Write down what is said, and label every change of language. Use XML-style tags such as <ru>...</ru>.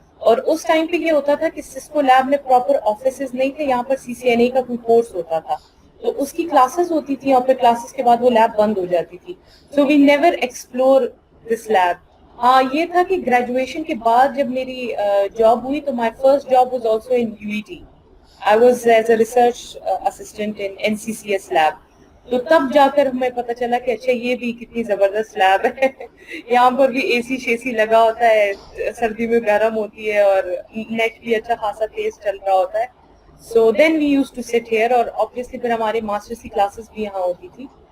<ur>اور اس ٹائم پہ یہ ہوتا تھا کہ سسکو لیب میں پراپر آفیسز نہیں تھے, یہاں پر سی سی این اے کا کوئی کورس ہوتا تھا, تو اس کی کلاسز ہوتی تھی اور پھر کلاسز کے بعد وہ لیب بند ہو جاتی تھی.</ur> <en>So we never explore this lab.</en> <ur>ہاں یہ تھا کہ گریجویشن کے بعد جب میری جاب ہوئی تو</ur> <en>My first job was also in U E T. I was as a research assistant in NCCS lab.</en> <ur>تو تب جا کر ہمیں پتہ چلا کہ اچھا یہ بھی کتنی زبردست لیب ہے, یہاں پر بھی اے سی شیسی لگا ہوتا ہے, سردی میں گرم ہوتی ہے اور نیٹ بھی اچھا خاصا تیز چل رہا ہوتا ہے.</ur> <en>so then we use to sit here,</en> <ur>اور obviously پھر ہمارے ماسٹرس کی کلاسز بھی یہاں ہوتی تھی.</ur>